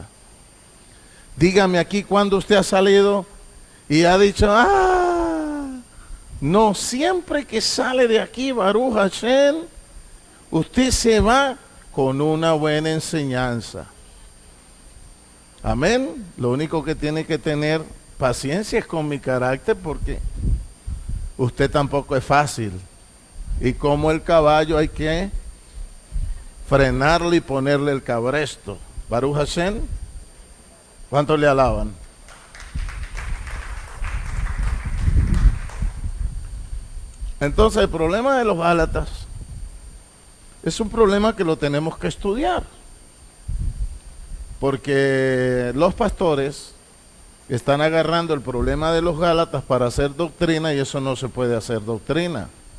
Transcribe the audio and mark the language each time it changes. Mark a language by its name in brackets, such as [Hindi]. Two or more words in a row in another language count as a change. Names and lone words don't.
[Spanish] Dígame aquí cuándo usted ha salido y ha dicho, no, siempre que sale de aquí, [Hebrew] ברוך השם, [Spanish] usted se va con una buena enseñanza. Amén. Lo único que tiene que tener paciencia es con mi carácter porque usted tampoco es fácil. Y como el caballo hay que frenarle y ponerle el cabresto. [Hebrew] ברוך השם. [Spanish] ¿Cuántos le alaban? Entonces el problema de los Gálatas es un problema que lo tenemos que estudiar. Porque los pastores están agarrando el problema de los Gálatas para hacer doctrina y eso no se puede hacer doctrina.